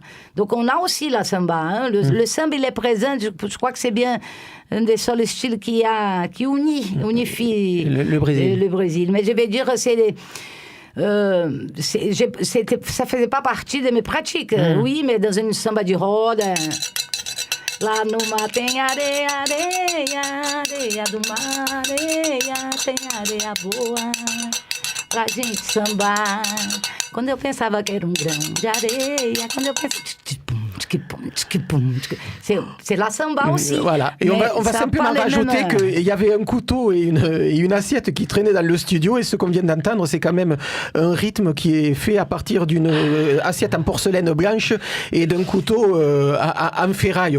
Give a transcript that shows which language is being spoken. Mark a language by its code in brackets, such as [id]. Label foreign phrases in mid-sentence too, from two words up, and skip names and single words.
[fr] Donc on a aussi la samba. Hein. Le samba, il est présent, je crois que c'est bien un des seuls styles qui unifie le Brésil. Le Brésil. Mais je vais dire, ça faisait pas partie de mes pratiques. Oui, mais dans une samba de roda... [pt] Lá no mar tem areia, areia, areia do mar, areia, tem areia boa pra gente sambar. Quando eu pensava que era um grão de areia, quando eu pensava... [fr] C'est la samba aussi. Voilà. Et on va simplement rajouter qu'il y avait un couteau et une assiette qui traînaient dans le studio, et ce qu'on vient d'entendre, c'est quand même un rythme qui est fait à partir d'une assiette en porcelaine blanche et d'un couteau en ferraille.